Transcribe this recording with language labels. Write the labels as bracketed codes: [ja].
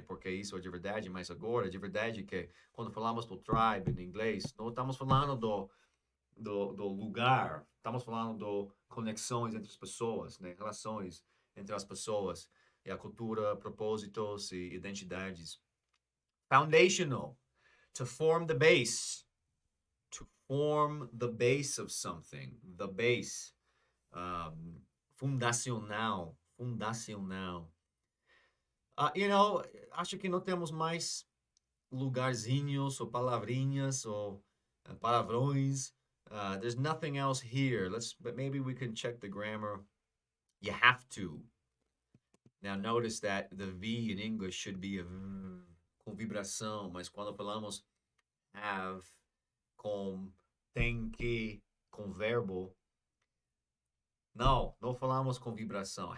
[pt] Porque isso é de verdade, mas agora, de verdade, que quando falamos do tribe em inglês, não estamos falando do lugar, estamos falando de conexões entre as pessoas, né? Relações entre as pessoas e a cultura, propósitos e identidades. [en] Foundational, to form the base. To form the base of something. The base. [pt] Fundacional. Fundacional. Acho que não temos mais lugarzinhos ou palavrinhas ou palavrões. [en] There's nothing else here. But maybe we can check the grammar. You have to. Now notice that the V in English should be a [pt] V com vibração, mas quando falamos have com tem que com verbo, não falamos com vibração.